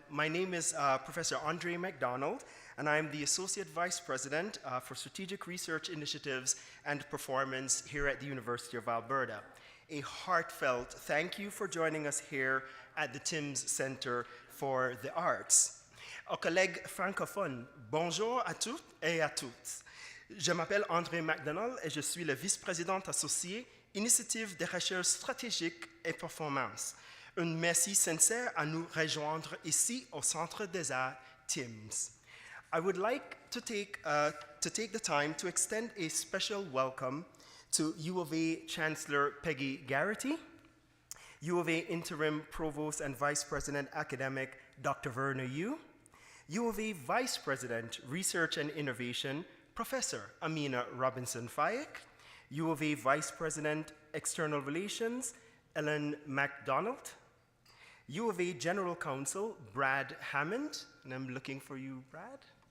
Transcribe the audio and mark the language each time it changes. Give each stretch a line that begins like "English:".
English: My name is Professor Andre McDonald, and I'm the Associate Vice President for Strategic Research Initiatives and Performance here at the University of Alberta. A heartfelt thank you for joining us here at the Timms Center for the Arts.
French: Aux collègues francophones, bonjour à toutes et à toutes. Je m'appelle André McDonald et je suis le vice-président associé Initiative de recherche stratégique et performance. Un merci sincère à nous rejoindre ici au Centre des Arts Timms.
English: I would like to take the time to extend a special welcome to U of A Chancellor Peggy Garrity, U of A Interim Provost and Vice President Academic Dr. Werner Yu, U of A Vice President Research and Innovation Professor Amina Robinson-Fayek, U of A Vice President External Relations Ellen MacDonald, U of A General Counsel Brad Hammond, and I'm looking for you, Brad.